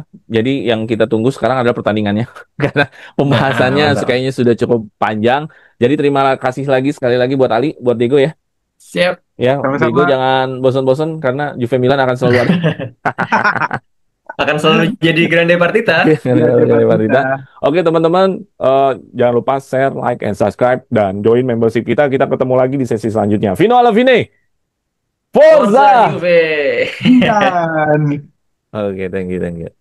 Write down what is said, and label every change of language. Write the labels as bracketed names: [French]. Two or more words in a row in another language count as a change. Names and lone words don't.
[Indonesian] Jadi yang kita tunggu sekarang adalah pertandingannya. Karena pembahasannya Mantap. kayaknya sudah cukup panjang. Jadi terima kasih lagi sekali lagi buat Ali, buat Diego ya. Siap. Ya, Diego Sama-sama. jangan bosan-bosan karena Juve Milan akan selalu ada. akan selalu jadi [Italian] grande partita. Grande Partita. Partita. [Indonesian] Oke teman-teman, jangan lupa [English] share, like, and subscribe, [Indonesian] dan join membership kita. Kita ketemu lagi di sesi selanjutnya. [Italian] Fino alla fine, Forza Forza! Juve. [Indonesian] Dan Oke, [English] thank you, thank you.